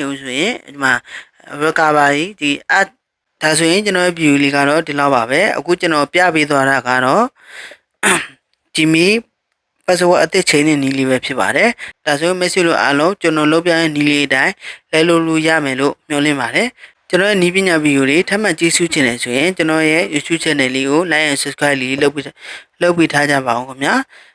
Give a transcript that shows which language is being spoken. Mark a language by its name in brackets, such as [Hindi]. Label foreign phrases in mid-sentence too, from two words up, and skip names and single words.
[Burmese] ဘူးဆိုရင်ဒီမှာ recover ကြီးဒီဒါဆိုရင်ကျွန်တော်ရဲ့ view လေးကတော့ဒီလောက်ပါပဲအခုကျွန်တော်ပြပေးသွားတာကတော့ Gmail password အသစ်ချိန်တဲ့နည်းလေးပဲဖြစ်ပါတယ်ဒါဆိုရင် message လို့အားလုံးကျွန်တော်လုပ်ပြတဲ့နည်းလေးအတိုင်းလဲလို့ရမယ်လို့မျှော်လင့်ပါတယ်ကျွန်တော်ရဲ့နီးပညာဗီဒီယိုတွေထပ်မံကြည့်ရှုချင်တယ်ဆိုရင်ကျွန်တော်ရဲ့ [English] YouTube channel [Burmese] လေးကို [English] like and subscribe [Burmese] လေးလုပ်ပြီးထားကြပါအောင်ခင်ဗျာ